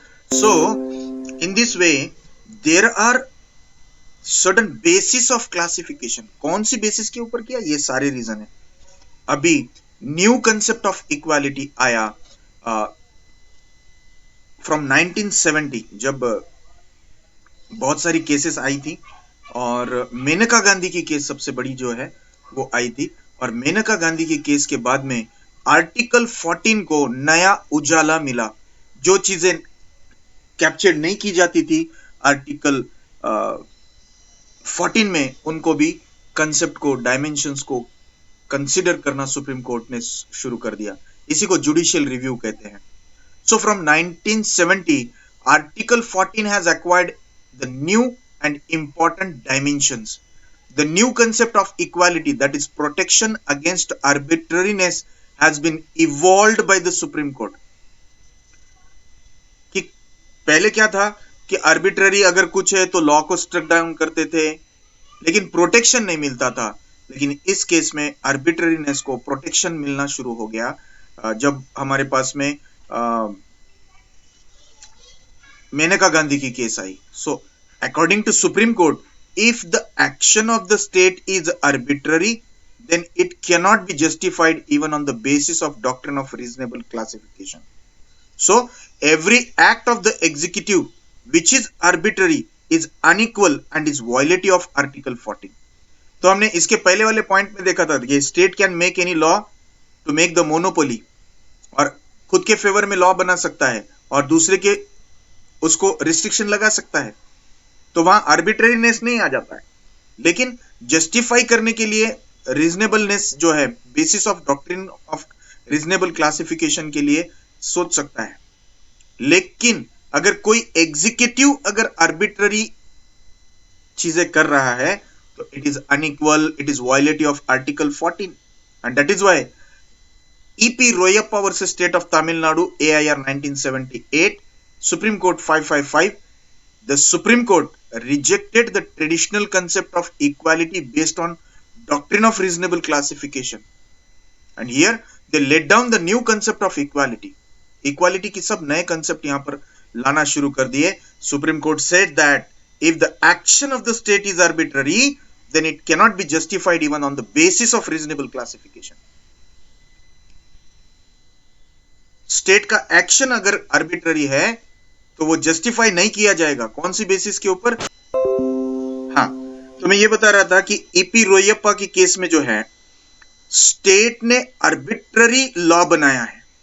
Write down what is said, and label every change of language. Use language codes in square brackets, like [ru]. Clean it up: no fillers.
[en] So in this way there are certain basis of classification. [hi] कौन सी basis के ऊपर किया, ये सारे रीजन है. अभी न्यू कंसेप्ट ऑफ इक्वालिटी आया फ्रॉम 1970, जब बहुत सारी केसेस आई थी और मेनका गांधी की केस सबसे बड़ी जो है वो आई थी. और मेनका गांधी की केस के बाद में आर्टिकल 14 को नया उजाला मिला. जो चीजें कैप्चर नहीं की जाती थी आर्टिकल 14 में, उनको भी कंसेप्ट को, डायमेंशंस को कंसिडर करना सुप्रीम कोर्ट ने शुरू कर दिया. इसी को जुडिशियल रिव्यू कहते हैं. [en] So from 1970, Article 14 has acquired the new and important dimensions. The new concept of equality, that is protection against arbitrariness, has been evolved by the Supreme Court. [hi] कि पहले क्या था कि आर्बिट्ररी अगर कुछ है तो लॉ को स्ट्रक डाउन करते थे, लेकिन प्रोटेक्शन नहीं मिलता था. लेकिन इस केस में आर्बिट्ररीनेस को प्रोटेक्शन मिलना शुरू हो गया जब हमारे पास में मेनका गांधी की case I. [en] So according to Supreme Court, if the action of the state is arbitrary, then it cannot be justified even on the basis of doctrine of reasonable classification. So every act of the executive which is arbitrary is unequal and is violative of article 14. [hi] तो हमने इसके पहले वाले point में देखा था कि [en] state can make any law to make the monopoly, [hi] और खुद के फेवर में लॉ बना सकता है और दूसरे के उसको रिस्ट्रिक्शन लगा सकता है. तो वहां आर्बिट्रेरीनेस नहीं आ जाता है, लेकिन जस्टिफाई करने के लिए रीजनेबलनेस जो है, basis of doctrine of reasonable classification के लिए सोच सकता है. लेकिन अगर कोई एग्जीक्यूटिव अगर आर्बिट्ररी चीजें कर रहा है तो [en] It is unequal, it is violative of article 14. And that is why E.P. Royappa versus State of Tamil Nadu, AIR 1978, Supreme Court 555, the Supreme Court rejected the traditional concept of equality based on doctrine of reasonable classification. And here they laid down the new concept of equality. [hi] Equality की सब नए concept यहाँ पर लाना शुरू कर दिए. [en] Supreme Court said that if the action of the state is arbitrary, then it cannot be justified even on the basis of reasonable classification. [hi] State का एक्शन अगर आर्बिट्ररी है तो वो जस्टिफाई नहीं किया जाएगा. कौन सी बेसिस के ऊपर? हाँ, तो मैं ये बता रहा था कि ईपी रोयप्पा की केस में जो है, स्टेट ने आर्बिट्ररी लॉ बनाया है.